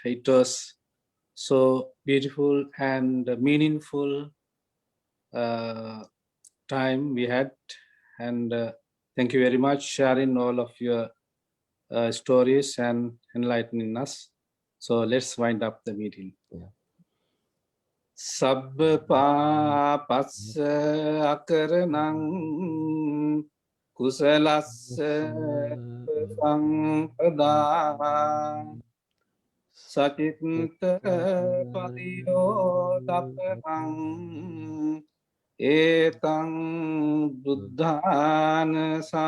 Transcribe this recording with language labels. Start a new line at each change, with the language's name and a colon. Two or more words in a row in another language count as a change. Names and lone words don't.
English: It was so beautiful and meaningful time we had, and thank you very much sharing all of your stories and enlightening us. So let's wind up the meeting.
Pali: Sabba passa akaranang kusalassa sampada Sachitta padiyo daparang etang buddhana